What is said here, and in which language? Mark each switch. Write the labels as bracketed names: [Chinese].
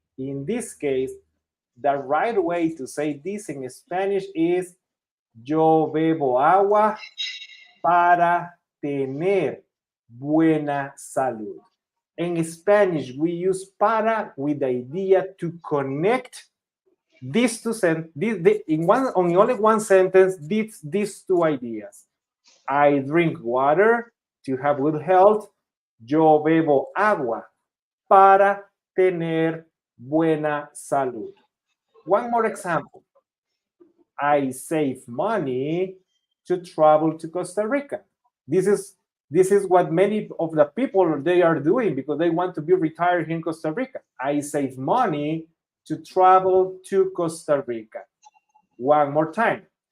[English] In this case, the right way to say this in Spanish is [Spanish] yo bebo agua para tener buena salud. [English] In Spanish, we use para with the idea to connect these two sentences, on only one sentence, these two ideas. I drink water to have good health. [Spanish] Yo bebo agua para tener buena salud. [English] One more example. I save money to travel to Costa Rica. This is what many of the people they are doing because they want to be retired in Costa Rica. I save money to travel to Costa Rica. One more time.